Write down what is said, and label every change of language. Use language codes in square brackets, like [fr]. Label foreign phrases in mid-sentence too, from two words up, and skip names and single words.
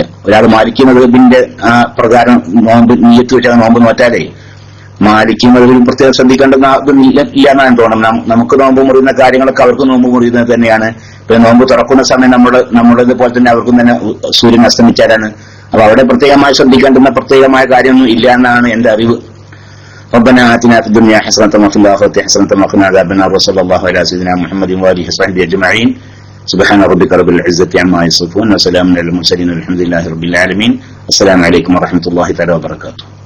[ml] ഒരാൾ മാലിക്കി മദ്ഹബിന്റെ പ്രകാരം നോമ്പ് നിയ്യത്ത് വെച്ചാൽ നോമ്പ് നോറ്റാലേ മാലിക്കി മദ്ഹബിൽ പ്രത്യേകം ശ്രദ്ധിക്കേണ്ട ഇല്ല എന്നാണ് തോന്നണം. നമുക്ക് നോമ്പ് മുറിയുന്ന കാര്യങ്ങളൊക്കെ അവർക്ക് നോമ്പ് മുറിയുന്നത് തന്നെയാണ്. പിന്നെ നോമ്പ് തുറക്കുന്ന സമയം നമ്മുടേത് പോലെ തന്നെ അവർക്കും തന്നെ സൂര്യൻ അസ്തമിച്ചാലാണ്. അപ്പൊ അവിടെ പ്രത്യേകമായി ശ്രദ്ധിക്കേണ്ടുന്ന പ്രത്യേകമായ കാര്യമൊന്നും ഇല്ല എന്നാണ് എന്റെ അറിവ്. [ar] ربنا آتنا في الدنيا حسنة وفي الآخرة حسنة وقنا عذاب النار وصلى الله على سيدنا محمد وآله وصحبه أجمعين. سبحان ربك رب العزة عما يصفون وسلام على المرسلين والحمد لله رب العالمين. السلام عليكم ورحمة الله تعالى وبركاته.